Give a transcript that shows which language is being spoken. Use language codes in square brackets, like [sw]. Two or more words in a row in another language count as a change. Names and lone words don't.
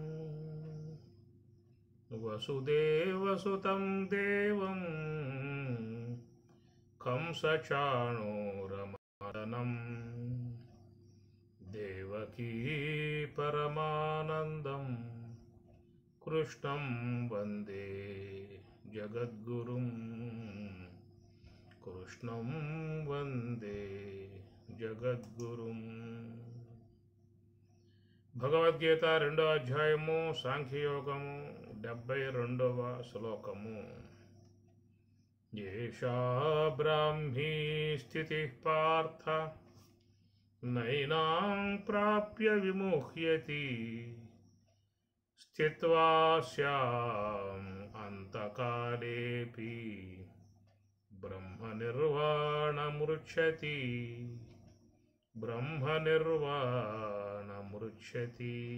[sa] वसुदेवसुतं देवं कंसचाणूरमर्दनं देवकी परमानन्दं कृष्णं वन्दे जगद्गुरुं कृष्णं वन्दे जगद्गुरुं। [te] భగవద్గీత 2వ అధ్యాయము సాంఖ్యయోగము 72వ శ్లోకము. [sa] ఏషా బ్రాహ్మీ స్థితిః పార్థ నైనాం ప్రాప్య విముహ్యతి స్థిత్వా స్యాం అంతకాలేపి బ్రహ్మనిర్వాణమృచ్ఛతి బ్రహ్మనిర్వాణమృచ్ఛతి.